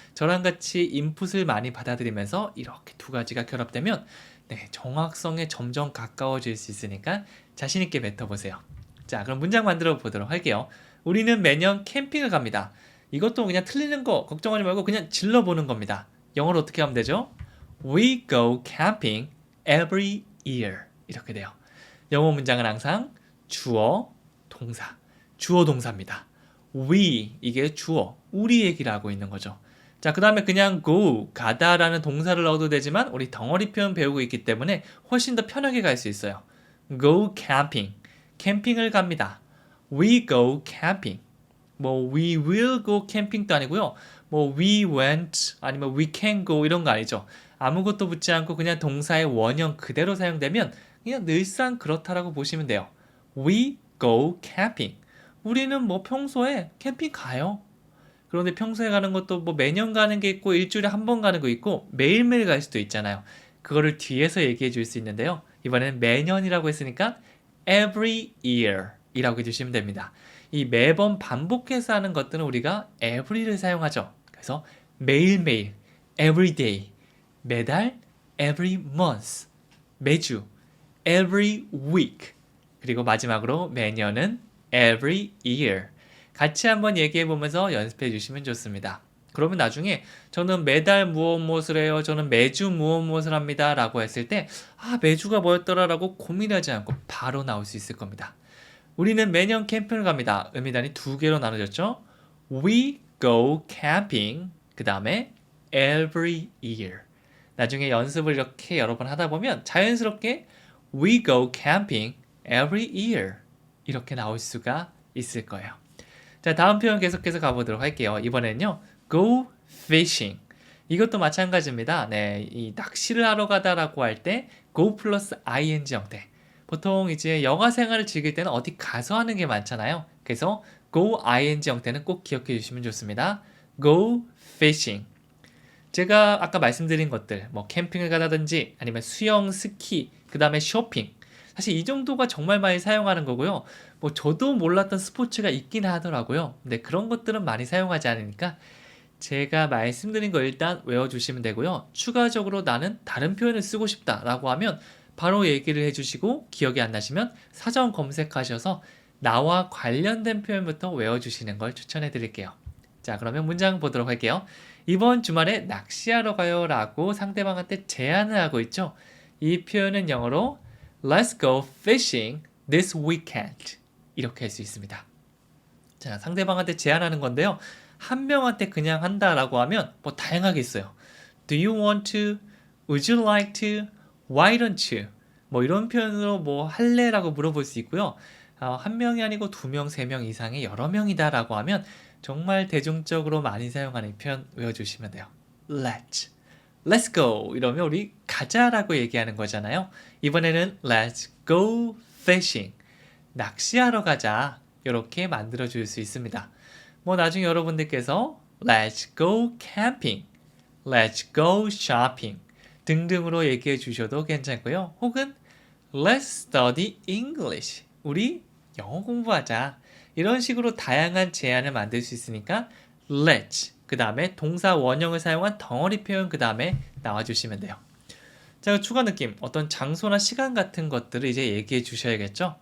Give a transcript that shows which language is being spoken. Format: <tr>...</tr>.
<ko>저랑 같이 인풋을 많이 받아들이면서 이렇게 두 가지가 결합되면 네, 정확성에 점점 가까워질 수 있으니까 자신 있게 뱉어보세요. 자, 그럼 문장 만들어 보도록 할게요. 우리는 매년 캠핑을 갑니다. 이것도 그냥 틀리는 거 걱정하지 말고 그냥 질러보는 겁니다. 영어로 어떻게 하면 되죠?</ko> <en>We go camping every year.</en> <ko>이렇게 돼요. 영어 문장은 항상 주어, 동사, 주어 동사입니다. we 이게 주어, 우리 얘기를 하고 있는 거죠. 자, 그 다음에 그냥 go, 가다라는 동사를 넣어도 되지만 우리 덩어리 표현 배우고 있기 때문에 훨씬 더 편하게 갈 수 있어요.</ko> <en>go camping,</en> <ko>캠핑을 갑니다.</ko> <en>we go camping. 뭐 we will go camping도</en> <ko>아니고요. 뭐</ko> <en>we went</en> <ko>아니면</ko> <en>we can go</en> <ko>이런 거 아니죠. 아무것도 붙지 않고 그냥 동사의 원형 그대로 사용되면 그냥 늘상 그렇다라고 보시면 돼요.</ko> <en>We go camping.</en> <ko>우리는 뭐 평소에 캠핑 가요. 그런데 평소에 가는 것도 뭐 매년 가는 게 있고 일주일에 한 번 가는 거 있고 매일매일 갈 수도 있잖아요. 그거를 뒤에서 얘기해 줄 수 있는데요. 이번엔 매년이라고 했으니까</ko> <en>every year</en> <ko>이라고 해주시면 됩니다. 이 매번 반복해서 하는 것들은 우리가 every를 사용하죠. 그래서 매일매일,</ko> <en>every day,</en> <ko>매달,</ko> <en>every month,</en> <ko>매주,</ko> <en>every week,</en> <ko>그리고 마지막으로 매년은</ko> <en>every year.</en> <ko>같이 한번 얘기해 보면서 연습해 주시면 좋습니다. 그러면 나중에 저는 매달 무엇 해요. 저는 매주 무엇을 합니다. 라고 했을 때 매주가 뭐였더라 라고 고민하지 않고 바로 나올 수 있을 겁니다. 우리는 매년 캠핑을 갑니다. 의미단이 두 개로 나눠졌죠.</ko> <en>We go camping.</en> <ko>그 다음에</ko> <en>every year.</en> <ko>나중에 연습을 이렇게 여러 번 하다 보면 자연스럽게</ko> <en>We go camping every year.</en> <ko>이렇게 나올 수가 있을 거예요. 자, 다음 표현 계속해서 가보도록 할게요. 이번에는요,</ko> <en>go fishing.</en> <ko>이것도 마찬가지입니다. 네, 이 낚시를 하러 가다라고 할 때 go 플러스 ing 형태. 보통 이제 여가 생활을 즐길 때는 어디 가서 하는 게 많잖아요. 그래서 go ing 형태는 꼭 기억해 주시면 좋습니다.</ko> <en>go fishing.</en> <ko>제가 아까 말씀드린 것들, 뭐 캠핑을 가다든지 아니면 수영, 스키, 그 다음에 쇼핑. 사실 이 정도가 정말 많이 사용하는 거고요. 뭐 저도 몰랐던 스포츠가 있긴 하더라고요. 근데 그런 것들은 많이 사용하지 않으니까 제가 말씀드린 거 일단 외워주시면 되고요. 추가적으로 나는 다른 표현을 쓰고 싶다라고 하면 바로 얘기를 해주시고 기억이 안 나시면 사전 검색하셔서 나와 관련된 표현부터 외워주시는 걸 추천해 드릴게요. 자, 그러면 문장 보도록 할게요. 이번 주말에 낚시하러 가요 라고 상대방한테 제안을 하고 있죠. 이 표현은 영어로</ko> <en>Let's go fishing this weekend.</en> <ko>이렇게 할 수 있습니다. 자, 상대방한테 제안하는 건데요. 한 명한테 그냥 한다라고 하면 뭐 다양하게 있어요.</ko> <en>Do you want to? Would you like to? Why don't you?</en> <ko>뭐 이런 표현으로 뭐 할래라고 물어볼 수 있고요. 한 명이 아니고 두 명, 세 명 이상의 여러 명이다라고 하면 정말 대중적으로 많이 사용하는 표현 외워주시면 돼요.</ko> <en>Let's go</en> <ko>이러면 우리 가자라고 얘기하는 거잖아요.</ko> <en>이번에는 let's go fishing.</en> <ko>낚시하러 가자. 이렇게 만들어 줄 수 있습니다. 뭐 나중에 여러분들께서</ko> <en>Let's go camping. Let's go shopping.</en> <ko>등등으로 얘기해 주셔도 괜찮고요.</ko> <en>혹은 Let's study English.</en> <ko>우리 영어 공부하자. 이런 식으로 다양한 제안을 만들 수 있으니까 let's 그 다음에 동사 원형을 사용한 덩어리 표현 그 다음에 나와주시면 돼요. 자, 추가 느낌 어떤 장소나 시간 같은 것들을 이제 얘기해 주셔야겠죠.</ko>